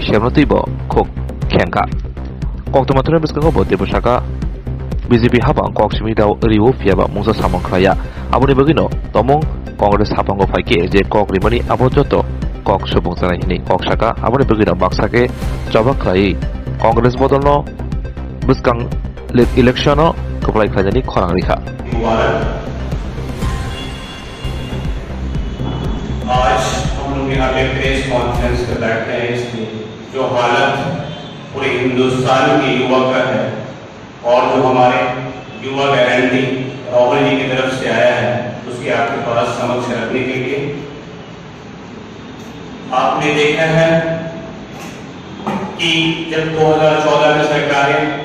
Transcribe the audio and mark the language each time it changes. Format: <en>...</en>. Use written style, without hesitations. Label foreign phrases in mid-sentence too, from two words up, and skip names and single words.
<trp>Shamnotibo Kok Kenka Koktomatran Biskango Bote Boshaka BJP Habang Kokshimi Dao Riwo Fiaba Musa Samong Kraya Abuni Bagino Tomong Congress Habango Faike Je Kok Rimani Abojoto Kok Shobong Sanahini Kok Shaka Abuni Bagino Baksake Java Krai Congress Bodolno Biskang Electiono Kuplai Krajani Korang Riha</trp> <hi>आज हम लोग यहाँ पे</hi> <en>press conference</en> <hi>पे बैठे हैं इसलिए जो हालत पूरे हिंदुस्तान के युवा का है और जो हमारे युवा गारंटी राहुल जी की तरफ से आया है उसकी आपके पास समक्ष रखने के लिए आपने देखा है कि जब 2014 में सरकारें</hi>